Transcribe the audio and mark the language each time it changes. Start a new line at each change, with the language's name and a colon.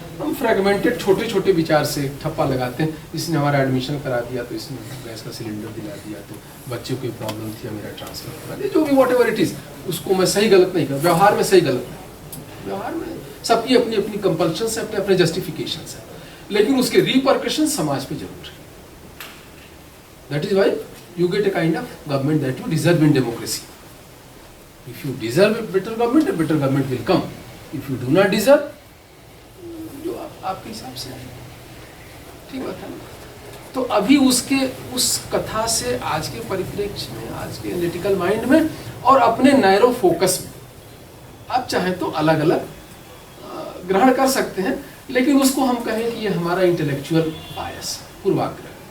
Hindi: हम फ्रेगमेंटेड छोटे छोटे विचार से ठप्पा लगाते हैं। इसने हमारा एडमिशन करा दिया, तो इसने गैस का सिलेंडर दिला दिया, तो बच्चों की प्रॉब्लम थी, मेरा ट्रांसफर करा दिया, जो भी
English: whatever it is,
Hindi: उसको मैं सही गलत नहीं कर। व्यवहार में सही गलत नहीं, व्यवहार में सबकी अपनी अपनी कंपल्शन है, अपने अपने जस्टिफिकेशन है, लेकिन उसके रिपरकशन समाज पे जरूर है।
English: That is why you get a kind of government that you deserve in democracy. If you deserve a better government will come. If you do not deserve,
Hindi: जो आपके हिसाब से है, ठीक बात है। तो अभी उसके उस कथा से आज के परिप्रेक्ष्य में, आज के एनालिटिकल माइंड में और अपने नैरो फोकस में आप चाहें तो अलग अलग ग्रहण कर सकते हैं, लेकिन उसको हम कहें कि ये हमारा इंटेलेक्चुअल बायस, पूर्वाग्रह।